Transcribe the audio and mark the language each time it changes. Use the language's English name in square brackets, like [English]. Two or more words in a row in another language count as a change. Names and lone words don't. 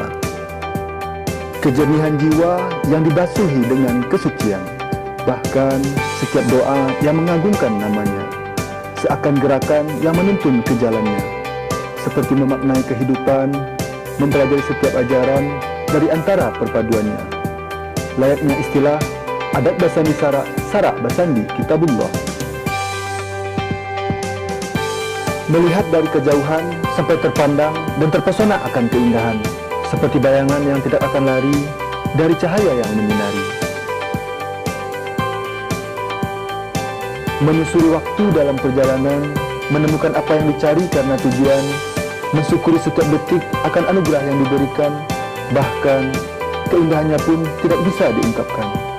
[Indonesian] Kejernihan jiwa yang dibasuhi dengan kesucian, bahkan setiap doa yang mengagungkan namanya, seakan gerakan yang menuntun ke jalannya, seperti memaknai kehidupan, mempelajari setiap ajaran dari antara perpaduannya. Layaknya istilah [Minangkabau] adat basandi sarak basandi kitabullah. [Indonesian] Melihat dari kejauhan sampai terpandang dan terpesona akan keindahan, seperti bayangan yang tidak akan lari dari cahaya yang menyinari. Menyusuri waktu dalam perjalanan, menemukan apa yang dicari karena tujuan, mensyukuri setiap detik akan anugerah yang diberikan, bahkan keindahannya pun tidak bisa diungkapkan.